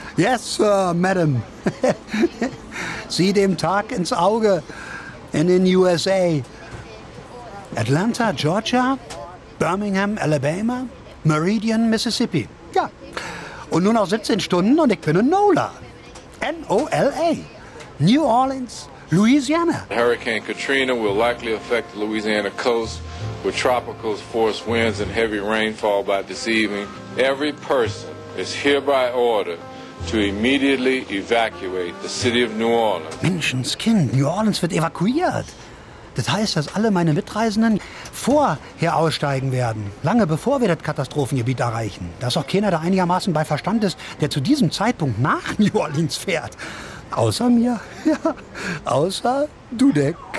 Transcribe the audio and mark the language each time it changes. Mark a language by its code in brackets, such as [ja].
[en] Yes, Sir, Madam. [de] Sieh dem Tag ins Auge. In den USA. Atlanta, Georgia. Birmingham, Alabama. Meridian, Mississippi. Ja. Und nur noch 17 Stunden und ich bin in NOLA. N-O-L-A. New Orleans, Louisiana. [en] Hurricane Katrina will likely affect the Louisiana coast with tropical force winds and heavy rainfall by this evening. Every person is hereby ordered to immediately evacuate the city of New Orleans. [de] Menschenskind, New Orleans wird evakuiert. Das heißt, dass alle meine Mitreisenden vorher aussteigen werden, lange bevor wir das Katastrophengebiet erreichen. Da ist auch keiner, der einigermaßen bei Verstand ist, der zu diesem Zeitpunkt nach New Orleans fährt. Außer mir, ja, außer Dudek.